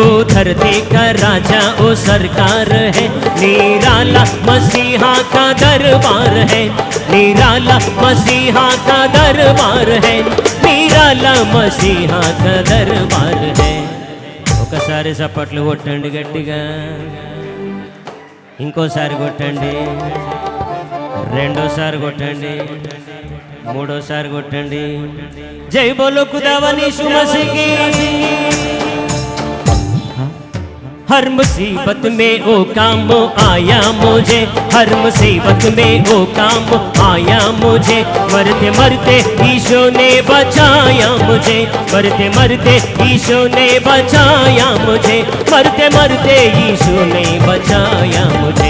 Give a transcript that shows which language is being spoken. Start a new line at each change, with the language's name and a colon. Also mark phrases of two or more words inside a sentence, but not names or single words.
Hindi: धरती का राजा ओ सरकार है, निराला मसीहा का दरबार है, निराला मसीहा का दरबार है, निराला मसीहा का दरबार है.
Telugu: ఒకసారి చప్పట్లు కొట్టండి గట్టిగా, ఇంకోసారి కొట్టండి, రెండోసారి కొట్టండి, మూడోసారి కొట్టండి.
Hindi: जय बोलो ख़ुदावंद यीशु मसीह की. हर मुसीबत में ओ काम आया मुझे, हर मुसीबत में ओ काम आया मुझे. मरते मरते ईशो ने बचाया मुझे, मरते मरते ईशो ने बचाया मुझे, मरते मरते ईशो ने बचाया मुझे.